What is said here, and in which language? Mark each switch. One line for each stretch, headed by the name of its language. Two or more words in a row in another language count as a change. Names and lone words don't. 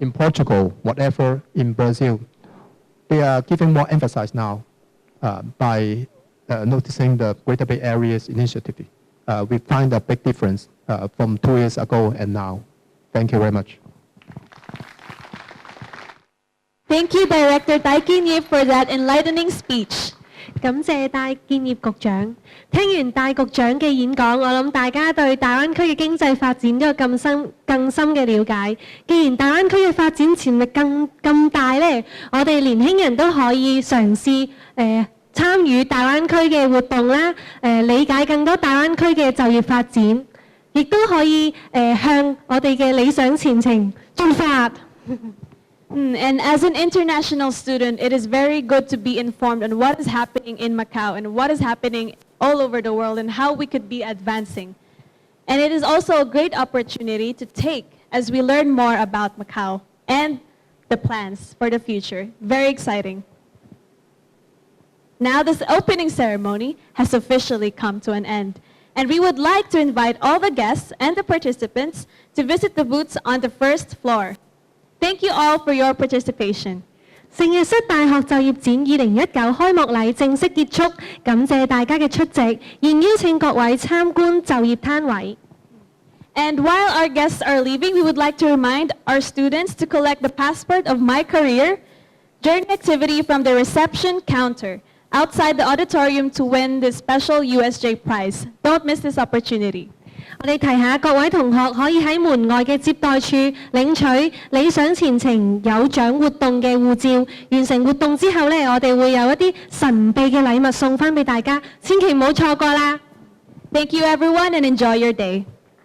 English: in Portugal, whatever, in Brazil, they are giving more emphasis now by noticing the Greater Bay Area's initiative. We find a big difference from 2 years ago and now. Thank you very much. Thank you, Director Tai Kin Yip, for that enlightening speech.
Cantonese: 感謝戴建業局長。聽完戴局長嘅演講，我諗大家對大灣區嘅經濟發展都有更深嘅了解。既然大灣區嘅發展潛力咁大呢，我哋年輕人都可以嘗試參與大灣區嘅活動啦，理解更多大灣區嘅就業發展，亦都可以向我哋嘅理想前程進發。
English: And as an international student, it is very good to be informed on what is happening in Macau and what is happening all over the world and how we could be advancing. And it is also a great opportunity to take as we learn more about Macau and the plans for the future. Very exciting. Now this opening ceremony has officially come to an end. And we would like to invite all the guests and the participants to visit the booths on the first floor. Thank you all for your participation.
Cantonese: 聖若瑟大學就業展2019開幕禮正式結束，感謝大家嘅出席，現邀請各位參觀就業攤位。
English: And while our guests are leaving, we would like to remind our students to collect the passport of My Career during activity from the reception counter outside the auditorium to win this special USJ prize. Don't miss this opportunity.
Cantonese: 我哋提下各位同學可以喺門外嘅接待處領取理想前程有獎活動嘅護照。完成活動之後呢，我哋會有一啲神秘嘅禮物送返俾大家，千祈唔好錯過啦。
English: Thank you everyone and enjoy your day.